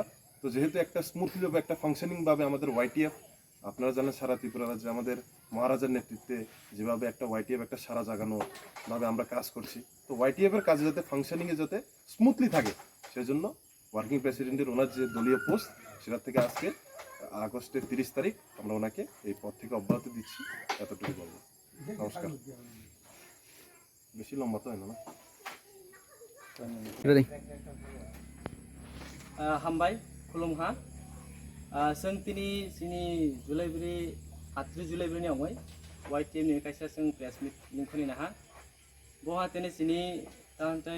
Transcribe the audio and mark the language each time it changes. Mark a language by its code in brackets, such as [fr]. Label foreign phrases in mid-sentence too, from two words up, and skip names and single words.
[bn] তো যেহেতু একটা স্মুথলি বা একটা ফাংশনিংভাবে আমাদের YTF, আপনারা জানেন সারা ত্রিপুরা রাজ্যে আমাদের মহারাজার নেতৃত্বে যেভাবে একটা YTF একটা সারা জাগানোভাবে আমরা কাজ করছি, তো YTF এর কাজে যাতে ফাংশনিংয়ে যাতে স্মুথলি থাকে সেই জন্য [en] working president [bn] ওনার যে দলীয় পোস্ট সেটা থেকে আজকে আগস্টের 30 তারিখ আমরা ওনাকে এই পদ থেকে অব্যাহতি দিচ্ছি, এতটুকু বলবো। নমস্কার। বেশি লম্বা তো হয় না। [trp] हामबाय खुलुमहा जों दिनै जोंनि जुलाइबारि 38 जुलाइबारिनि आवगाय YTF नि खायसे जों [en] press meet [trp] लिंख'नो हा बहा दिनै जोंनि तान्थाय